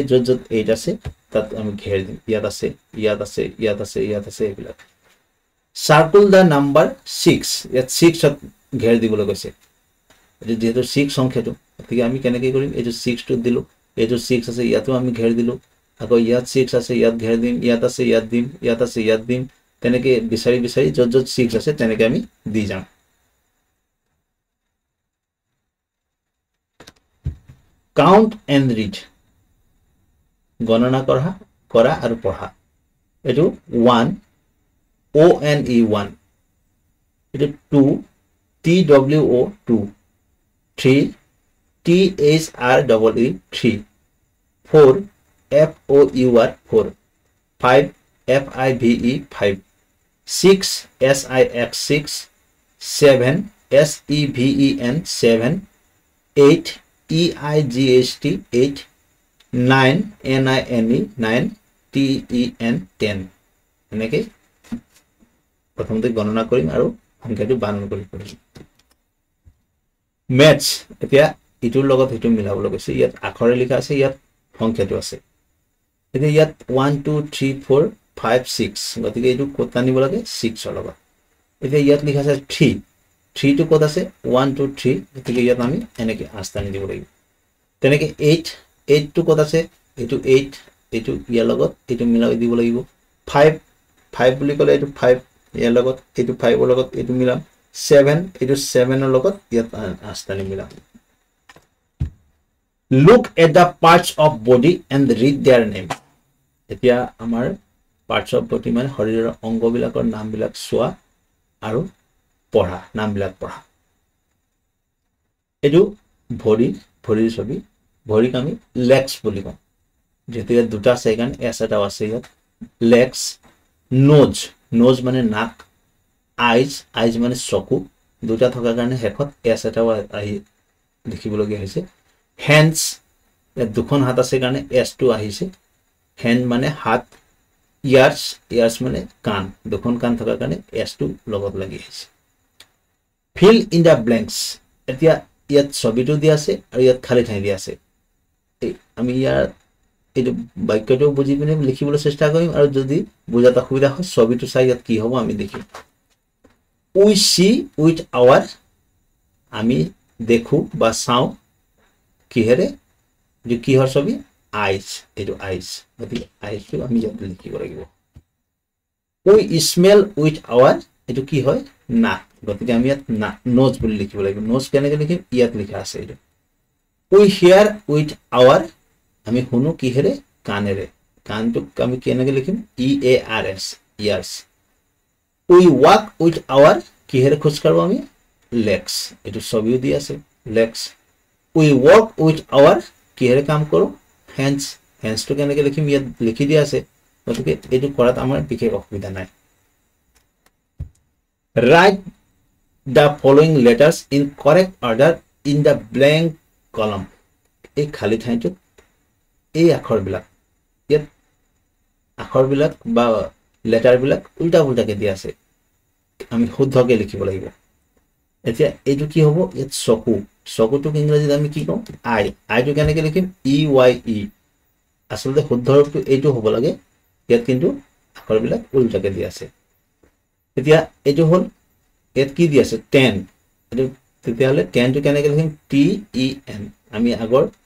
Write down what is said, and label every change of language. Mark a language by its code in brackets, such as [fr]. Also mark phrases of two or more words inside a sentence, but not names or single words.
[as] য'ত 8 আছে তাত আমি ঘেৰ দিম ইয়াত আছে এইবিলাক [en] circle the number [as] 6 ইয়াত 6 ঘেৰ দিবলৈ কৈছে যেহেতু 6 সংখ্যাটো গতিকে আমি কেনেকৈ কৰিম এইটো 6 টো দিলো এইটো 6 আছে ইয়াতো আমি ঘেৰ দিলো আকৌ ইয়াত 6 আছে ইয়াত ঘেৰ দিম ইয়াত আছে ইয়াত দিম ইয়াত আছে ইয়াত দিম তেনেকৈ বিচাৰি বিচাৰি যত যত 6 আছে তেনেকৈ আমি দি যাম [en] count and read [as] গণনা কৰা আৰু পঢ়া এইটো 1 ONE 1 [en] it is [as] 2 TWO 2 3 THREE 3 4 FOUR 4 5 FIVE 5 6 SIX 6 7 SEVEN 7 8 EIGHT 8 9 NINE 9 TEN 10 এনেকৈ প্ৰথমতে গণনা কৰিম আৰু সংখ্যাটো বানান কৰি কৰিম ম্যাথছ এতিয়া ইটোৰ লগত হিটো মিলাবলৈ কৈছে ইয়াত আখৰে লিখা আছে ইয়াত সংখ্যাটো আছে এতিয়া ইয়াত 1 2 3 4 5 6 গতিকে এইটো কত আনিব লাগে 6 ৰ লগত এতিয়া ইয়াত লিখা আছে 3 3 টো কত আছে 1 2 3 গতিকে ইয়াত আমি এনেকৈ আস্তানি দিব লাগিব তেনেকৈ 8 8 টো কত আছে এইটো 8 এইটো ইয়াৰ লগত এইটো মিলাই দিব লাগিব 5 5 বুলি ক'লে এইটো 5 ইয়াৰ লগত এইটো 5 ৰ লগত এইটো মিলাম 7 এইটো 7 ৰ লগত ইয়াত আস্তানি মিলাম [en] look at the parts of body and read their name [as] এতিয়া আমাৰ [en] parts of body [as] মানে শৰীৰৰ অংগবিলাকৰ নামবিলাক চোৱা আৰু পঢ়া নামবিলাক পঢ়া এইটো ভৰিৰ ছবি ভৰিক আমি legs বুলি কওঁ যেহেতু ইয়াত দুটা আছে কাৰণ এছ এটাও আছে ইয়াত [en] legs nose [as] মানে নাক eyes মানে চকু দুটা থকাৰ কাৰণে হেকত এছ এটাও আহি দেখিবলগীয়া হৈছে hands দুখন হাত আছে কাৰণে এছ টো আহিছে hand মানে হাত ears মানে কাণ দুখন কাণ থকাৰ কাৰণে এছ টো লগত লাগি আহিছে [en] fill in the blanks [as] এতিয়া ইয়াত ছবিটো দিয়া আছে আৰু ইয়াত খালি ঠাই দিয়া আছে আমি ইয়াৰ এইটো বাক্যটো বুজি পিনে লিখিবলৈ চেষ্টা কৰিম আৰু যদি বুজাত অসুবিধা হয় ছবিটো চাই ইয়াত কি হ'ব আমি দেখিম [en] we see with our [as] আমি দেখো বা চাও কিহেৰে যে কিহৰ ছবি eyes এইটো eyes গতিকে eyes টো আমি ইয়াত লিখিব লাগিব [en] we smell with our [as] এইটো কি হয় নাক গতিকে আমি ইয়াত nose বুলি লিখিব লাগিব nose কেনেকৈ লিখিম ইয়াত লিখা আছে এইটো [en] we hear with our [as] আমি শুনো কিহেৰে কাণেৰে কাণটো আমি কেনেকৈ লিখিম [en] EARS ears we walk with our [as] কিহেৰে খোজ কাঢ়ো আমি legs এইটো ছবিও দি আছে [en] legs we work with our [as] কিহেৰে কাম কৰো hands টো কেনেকৈ লিখিম ইয়াত লিখি দিয়া আছে গতিকে এইটো কৰাত আমাৰ বিশেষ অসুবিধা নাই [en] write the following letters in correct order in the blank column [as] এই খালি ঠাইটোত এই আখৰবিলাক ইয়াত আখৰবিলাক বা লেটাৰবিলাক উল্টা উল্টাকে দিয়া আছে আমি শুদ্ধকৈ লিখিব লাগিব এতিয়া এইটো কি হ'ব ইয়াত চকুটোক ইংৰাজীত আমি কি কওঁ আইটো কেনেকৈ লিখিম EYE আচলতে শুদ্ধ ৰূপটো এইটো হ'ব লাগে ইয়াত কিন্তু আখৰবিলাক উল্টাকে দিয়া আছে এতিয়া এইটো হ'ল ইয়াত কি দিয়া আছে 10 এইটো তেতিয়াহ'লে 10 টো কেনেকৈ লিখিম TEN আমি আগৰ